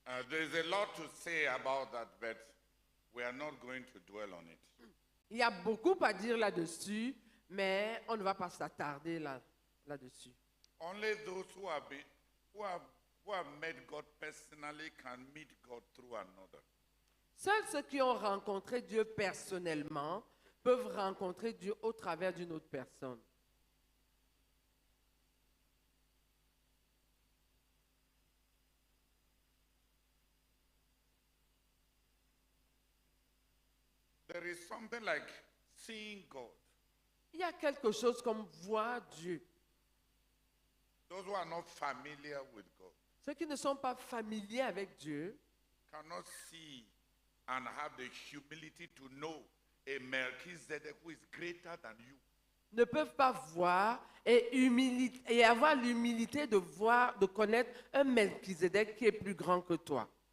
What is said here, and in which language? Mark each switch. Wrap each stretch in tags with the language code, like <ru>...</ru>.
<en>There's a lot to say about that, but we are not going to dwell on it.</en> <fr>Il y a beaucoup à dire là-dessus, mais on ne va pas s'attarder là-dessus.</fr> <en>Only those who have met God personally can meet God through another.</en> <fr>Seuls ceux qui ont rencontré Dieu personnellement peuvent rencontrer Dieu au travers d'une autre personne.</fr> <en>There is something like seeing God.</en> <fr>Il y a quelque chose comme voir Dieu.</fr> <en>Those who are not familiar with God</en> <fr>Ceux qui ne sont pas familiers avec Dieu</fr> <en>cannot see and have the humility to know a Melchizedek who is greater than you.</en> <fr>ne peuvent pas voir et avoir l'humilité de voir, de connaître un Melchizedek qui est plus grand que toi.</fr>